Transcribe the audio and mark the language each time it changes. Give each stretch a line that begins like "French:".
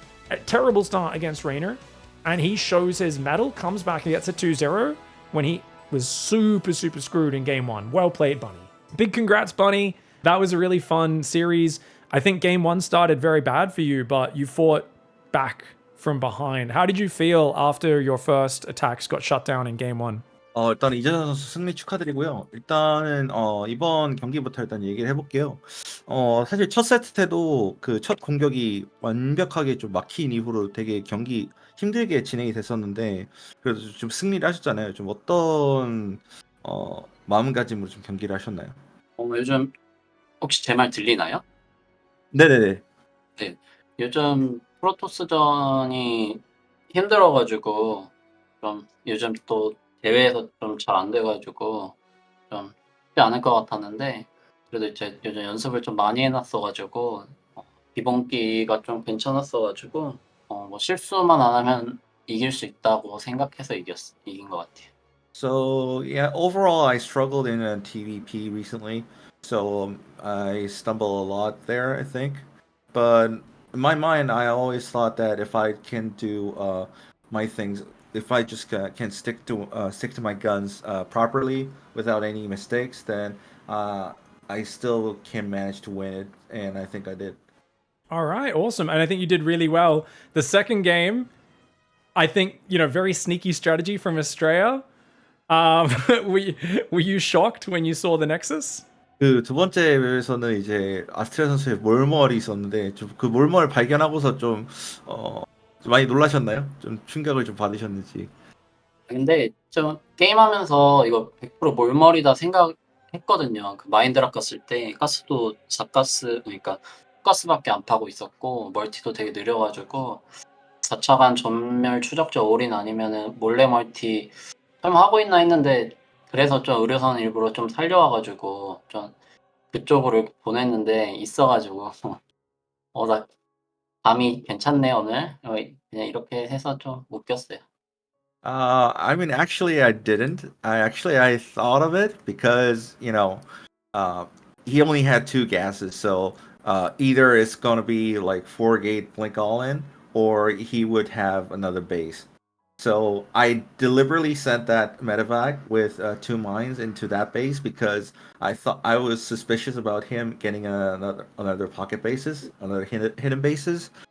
English: A terrible start against Reynor, and he shows his mettle, comes back and gets a 2-0 when he was super screwed in game 1. Well played, Bunny. Big congrats, Bunny. That was a really fun series. I think game 1 started very bad for you, but you fought back from behind. How did you feel after your first attacks got shut down in game 1?
Korean: 일단 이재선 선수 승리 축하드리고요. 일단은 이번 경기부터 일단 얘기를 해볼게요. 사실 첫 세트 때도 그 첫 공격이 완벽하게 좀 막힌 이후로 되게 경기 힘들게 진행이 됐었는데 그래도 좀 승리를 하셨잖아요. 좀 어떤 마음가짐으로 좀 경기를 하셨나요? 요즘 혹시 제 말 들리나요? 네네네. 네. 요즘 프로토스전이 힘들어가지고 좀 요즘 또 대회에서 좀 잘 안 돼가지고 좀 쉽지 않을 것 같았는데 그래도 이제 요즘 연습을 좀 많이 해놨어가지고 기본기가 좀 괜찮았어가지고 뭐 실수만 안 하면 이길 수 있다고 생각해서 이긴 것 같아요.
English: So yeah, overall I struggled in TVP recently, so I stumble a lot there, I think. But in my mind, I always thought that if I can do my things, if I just can stick to my guns properly without any mistakes, then I still can manage to win it, and I think I did. All right, awesome. And I think you did really well. The second game, I think, very sneaky strategy from Astrea. Were you shocked when you saw the Nexus?
Korean: 그 두 번째 맵에서는 이제 아스트레아 선수의 몰멀이 있었는데 좀 그 몰멀 발견하고서 좀 많이 놀라셨나요? 좀 충격을 좀 받으셨는지. 근데 좀 게임하면서 이거 100% 몰머리다 생각했거든요. 그 마인드락 갔을 때 가스도 4가스, 그러니까 가스밖에 안 파고 있었고 멀티도 되게 느려가지고 4차간 전멸 추적자 올인 아니면은 몰래 멀티 설마 하고 있나 했는데 그래서 좀 의료선 일부러 좀 살려와가지고 좀 그쪽으로 보냈는데 있어가지고 나 감이 괜찮네 오늘 그냥 이렇게 해서 좀 웃겼어요.
English: I mean, actually, I didn't. I thought of it because he only had 2 gases, so either it's gonna be like 4-gate blink all in, or he would have another base. So I deliberately sent that medevac with 2 mines into that base because I thought I was suspicious about him getting another pocket bases, another hidden bases.